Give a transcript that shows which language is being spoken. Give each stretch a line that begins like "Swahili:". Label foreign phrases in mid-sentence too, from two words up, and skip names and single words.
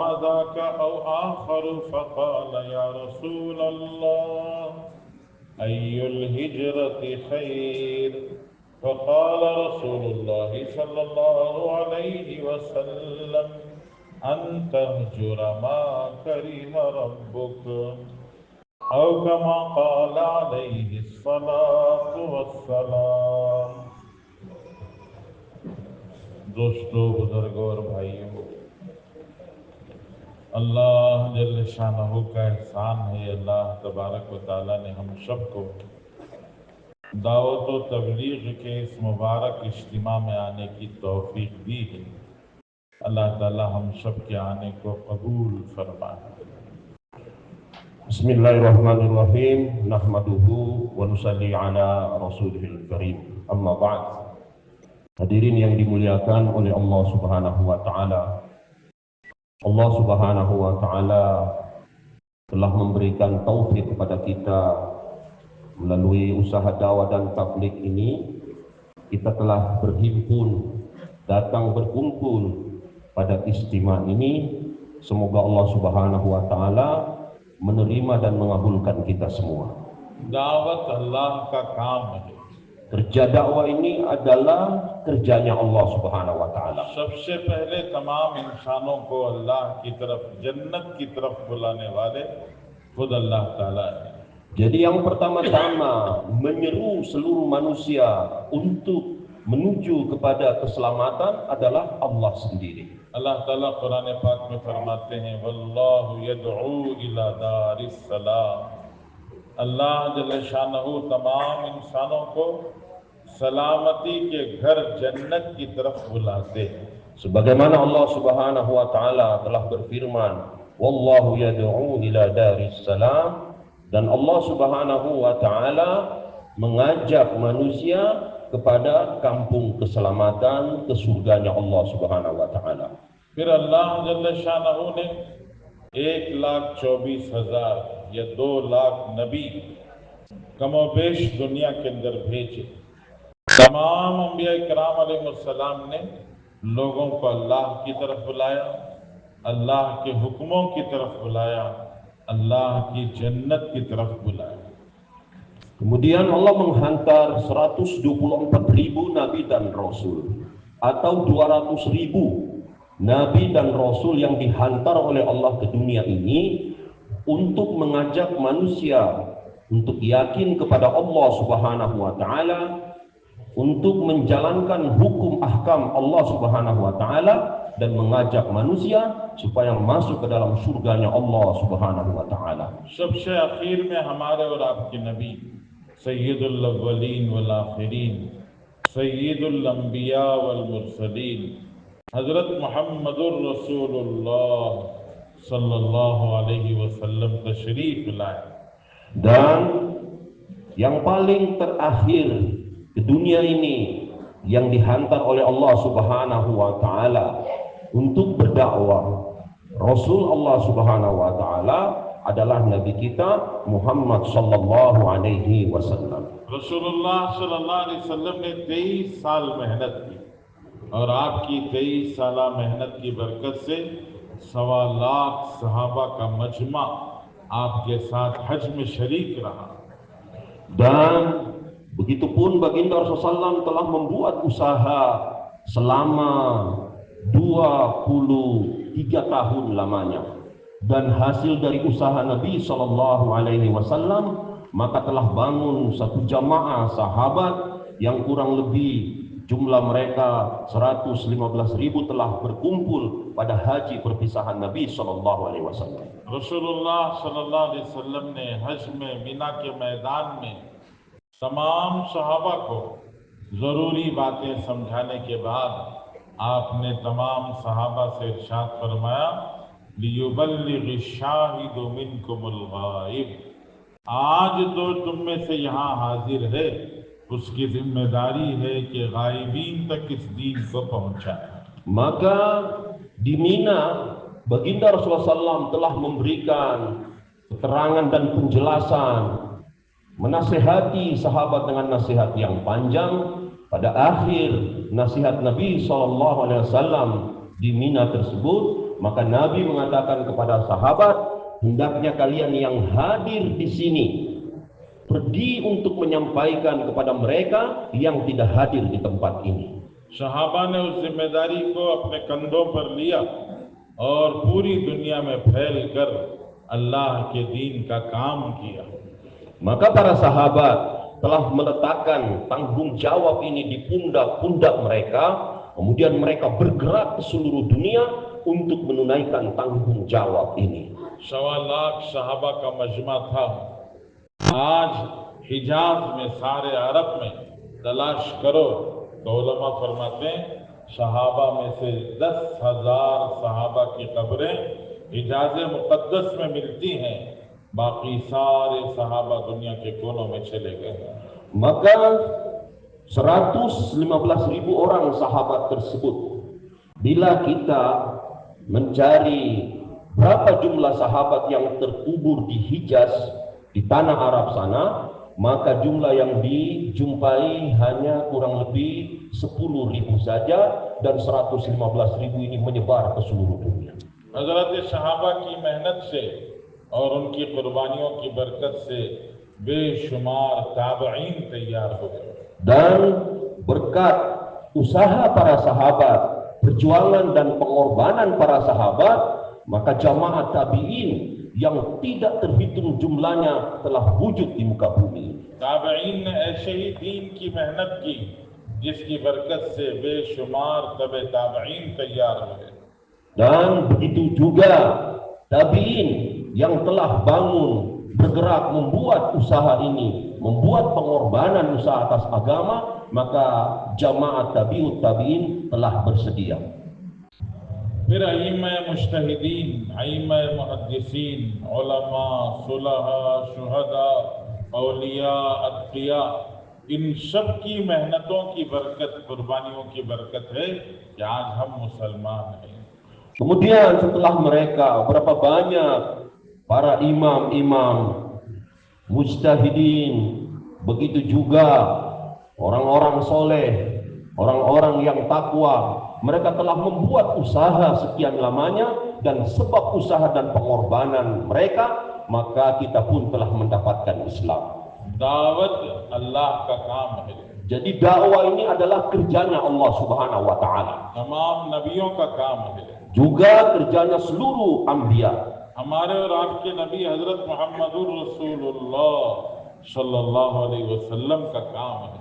Arabic: ذاك أو آخر فقال يا رسول الله أي الهجرة خير فقال رسول الله صلى الله عليه وسلم أن تهجر ما كره ربك أو كما قال عليه الصلاة والسلام
Urdu: دوستوں بزرگوں اور بھائیوں اللہ
Arabic: جل شانه
Urdu: کا احسان ہے اللہ
Arabic: تبارك وتعالى
Urdu: نے ہم سب کو دعوت و تبلیغ کے اس مبارک اجتماع میں آنے کی توفیق دی ہے. اللہ تعالیٰ ہم سب کے آنے کو قبول فرمائے.
Arabic: بسم الله الرحمن الرحيم. نحمده ونصلي على رسوله الكريم. أما بعد.
Malay: Hadirin yang dimuliakan oleh Allah
Arabic: سبحانه وتعالى.
Malay: Allah
Arabic: سبحانه وتعالى
Malay: telah memberikan taufik kepada kita melalui usaha dakwah dan tabligh ini. Kita telah berhimpun, datang berkumpul pada istimewa ini. Semoga Allah
Arabic: سبحانه وتعالى
Malay: menerima dan mengabulkan kita semua.
Urdu: دعوت اللہ کا کام ہے
Malay: Kerja dakwah ini adalah kerjanya Allah
Arabic: سبحانه وتعالى.
Urdu: سب سے پہلے تمام انسانوں کو اللہ کی طرف، جنت کی طرف بلانے والے خود اللہ تعالیٰ ہے.
Malay: Jadi yang pertama-tama menyeru seluruh manusia untuk menuju kepada keselamatan adalah Allah sendiri.
Urdu: اللہ تعالیٰ قرآن پاک میں فرماتے ہیں
Arabic: والله يدعو إلى دار السلام.
Urdu: اللہ
Arabic: جل شانه
Urdu: تمام انسانوں کو سلامتی کے گھر جنت کی طرف بلاتے ہیں.
Malay: Sebagaimana Allah
Arabic: سبحانه وتعالى
Malay: telah berfirman,
Arabic: والله يدعو إلى دار السلام,
Malay: dan Allah
Arabic: سبحانه وتعالى
Malay: mengajak manusia kepada kampung keselamatan, ke surganya Allah
Arabic: سبحانه وتعالى.
Urdu: پھر اللہ
Arabic: جل شانه
Urdu: نے 1,24,000 یا 2 لاکھ نبی کم و بیش دنیا کے اندر بھیجے. تمام انبیاء اکرام علیہم السلام نے لوگوں کو اللہ کی طرف بلایا، اللہ کے حکموں کی طرف بلایا، اللہ کی جنت کی طرف بلایا.
Malay: Kemudian Allah menghantar 124.000 nabi dan rasul, atau 200.000 nabi dan rasul yang dihantar oleh Allah ke dunia ini untuk mengajak manusia untuk yakin kepada Allah
Arabic: سبحانه وتعالى,
Malay: untuk menjalankan hukum ahkam Allah
Arabic: سبحانه وتعالى,
Malay: dan mengajak manusia supaya masuk ke dalam surganya Allah
Arabic: سبحانه وتعالى.
Urdu: سب سے آخر میں ہمارے اور آپ کے نبی
Arabic: سيد الأولين والآخرين، سيد الأنبياء والمرسلين,
Urdu: حضرت محمد رسول اللہ
Arabic: صلى الله عليه وسلم
Urdu: تشریف لائے.
Malay: Dan yang paling terakhir ke dunia ini yang dihantar oleh Allah
Arabic: سبحانه وتعالى
Malay: untuk berdakwah, Rasul Allah
Arabic: سبحانه وتعالى
Malay: adalah Nabi kita Muhammad
Arabic: صلى الله عليه وسلم.
Urdu: رسول اللہ
Arabic: صلى الله عليه وسلم
Urdu: نے 23 سال محنت کی اور آپ کی 23 سال محنت کی برکت سے 1.25 لاکھ صحابہ کا مجمع آپ کے ساتھ حج میں شریک رہا.
Malay: Dan begitupun baginda Rasulullah SAW telah membuat usaha selama 23 tahun lamanya, dan hasil dari usaha Nabi
Arabic: صلى الله عليه وسلم
Malay: maka telah bangun satu jamaah sahabat yang kurang lebih jumlah mereka 115.000 telah berkumpul pada haji perpisahan Nabi
Arabic: صلى الله عليه وسلم.
Urdu: رسول اللہ
Arabic: صلى الله عليه وسلم
Urdu: نے حج میں منیٰ کے میدان میں تمام صحابہ کو ضروری باتیں سمجھانے کے بعد آپ نے تمام صحابہ سے ارشاد فرمایا
Arabic: ليبلغ الشاهد منكم الغائب.
Urdu: آج تو تم میں سے یہاں حاضر ہے، اس کی ذمہ داری ہے کہ غائبین تک اس دین کو پہنچائے.
Malay: Maka di Mina baginda Rasulullah SAW telah memberikan keterangan dan penjelasan, menasihati sahabat dengan nasihat yang panjang. Pada akhir nasihat Nabi SAW di Mina tersebut, maka Nabi mengatakan kepada sahabat, hendaknya kalian yang hadir di sini pergi untuk menyampaikan kepada mereka yang tidak hadir di tempat ini.
Urdu: صحابہ نے اس ذمہ داری کو اپنے کندھوں پر لیا اور پوری دنیا میں پھیل کر اللہ کے دین کا کام کیا.
Malay: Maka para sahabat telah meletakkan tanggung jawab ini di pundak-pundak mereka, kemudian mereka bergerak ke seluruh dunia untuk menunaikan tanggung jawab ini.
Urdu: 1.25 لاکھ صحابہ کا مجمع تھا. آج حجاز میں، سارے عرب میں تلاش کرو تو علماء فرماتے ہیں صحابہ میں سے 10,000 صحابہ کی قبریں حجاز مقدس میں ملتی ہیں، باقی سارے صحابہ دنیا کے کونوں میں چلے گئے.
Malay: Maka 115.000 orang sahabat tersebut, bila kita mencari berapa jumlah sahabat yang terkubur di Hijaz, di tanah Arab sana, maka jumlah yang dijumpai hanya kurang lebih 10.000 saja, dan 115.000 ini menyebar ke seluruh dunia.
Urdu: حضرت صحابہ کی محنت سے اور ان کی قربانیوں کی برکت سے بے شمار تابعین تیار ہو گئے.
Malay: Dan berkat usaha para sahabat, perjuangan dan pengorbanan para sahabat, maka jamaah tabi'in yang tidak terhitung jumlahnya telah wujud di muka bumi.
Urdu: تابعین نے ایسے ہی دین کی محنت کی جس کی برکت سے بے شمار تبع تابعین تیار ہوئے.
Malay: Dan begitu juga tabi'in yang telah bangun, bergerak membuat usaha ini, membuat pengorbanan usaha atas agama, maka jamaah tabi'ut tabi'in telah bersedia.
Urdu: پھر ائمہ مجتہدین، ائمہ محدثین، علماء، صلحاء، شہداء، اولیاء، اتقیاء، ان سب کی محنتوں کی برکت، قربانیوں کی برکت ہے کہ آج ہم مسلمان ہیں.
Malay: Kemudian setelah mereka, berapa banyak para imam-imam, mujtahidin, begitu juga orang-orang soleh, orang-orang yang takwa, mereka telah membuat usaha sekian lamanya, dan sebab usaha dan pengorbanan mereka, maka kita pun telah mendapatkan Islam.
Urdu: دعوت اللہ کا کام ہے.
Malay: Jadi dakwah ini adalah kerjanya Allah
Arabic: سبحانه وتعالى.
Urdu: تمام نبیوں کا کام ہے.
Malay: Juga kerjanya seluruh anbiya.
Urdu: ہمارے اور آپ کے نبی حضرت محمد رسول اللہ
Arabic: صلى الله عليه وسلم
Urdu: کا کام ہے.